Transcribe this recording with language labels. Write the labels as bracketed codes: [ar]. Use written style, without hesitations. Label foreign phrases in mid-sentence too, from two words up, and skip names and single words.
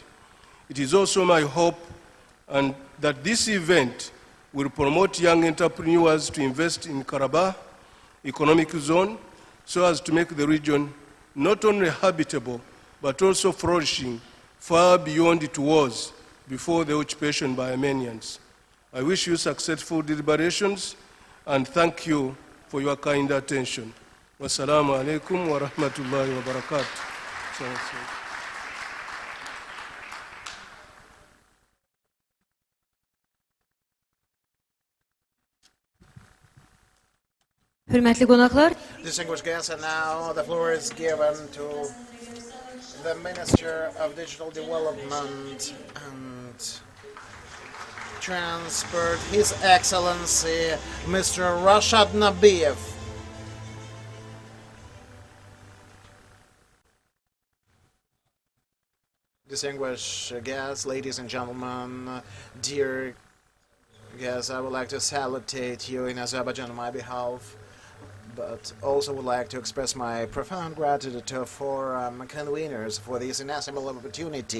[en] It is also my hope that this event will promote young entrepreneurs to invest in Karabakh economic zone so as to make the region not only habitable but also flourishing far beyond it was before the occupation by Armenians. I wish you successful deliberations and thank you for your kind attention. [ar] والسلام عليكم ورحمة الله وبركاته. [az] Hörmətli qonaqlar, [en] Distinguished guests, and now the floor is given to the Minister of Digital Development and Transport, His Excellency Mr. Rashad Nabiev. Distinguished guests, ladies and gentlemen, dear guests, I would like to salutate you in Azerbaijan on my behalf, but also would like to express my profound gratitude to forum conveners for this inestimable opportunity.